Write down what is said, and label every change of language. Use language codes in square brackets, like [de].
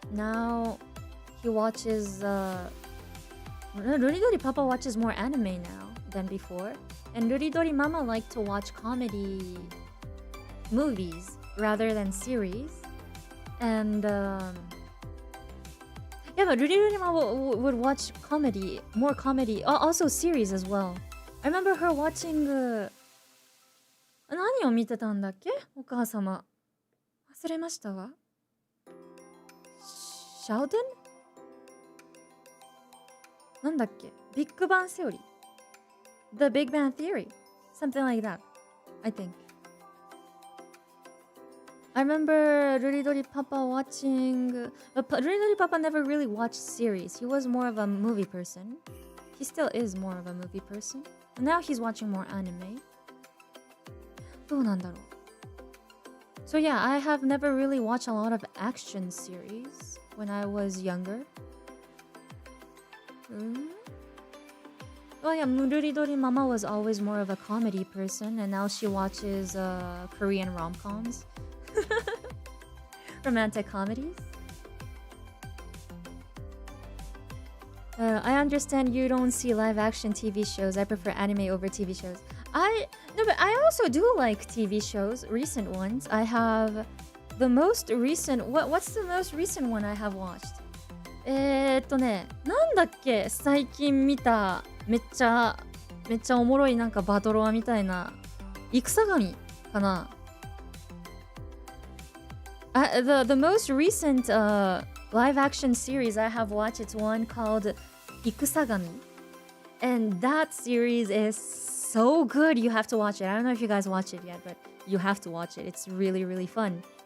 [en] Now he watches Ruridori Papa watches more anime now than before. And Ruridori Mama liked to watch comedy movies rather than series. And yeah, but Ruridori Mama would watch more comedy, also series as well. I remember her watching [ja] 何を見てたんだっけお母様忘れましたわ [en] Sheldon? [ja] なんだっけ [en] Big Bang Theory The Big Bang Theory Something like that I think I remember Ruridori Papa watching Ruridori Papa never really watched series. He was more of a movie person. He still is more of a movie person. Now he's watching more anime. [ja] どうなんだろう? [en] So yeah, I have never really watched a lot of action series when I was younger. Oh yeah, Ruridori Mama was always more of a comedy person, and now she watches Korean rom-coms. Romantic comedies. I understand you don't see live action TV shows. I prefer anime over TV shows. No, but I also do like TV shows, recent ones. I have the most recent. What's the most recent one I have watched? [ja] なんだっけ最近見ためっちゃおもろいなんかバトロワみたいな戦神かな。 [en] The most recent live action series I have watched, it's one called 戦神, and that series is so good. You have to watch it. I don't know if you guys watch it yet, but you have to watch it. It's really, really fun.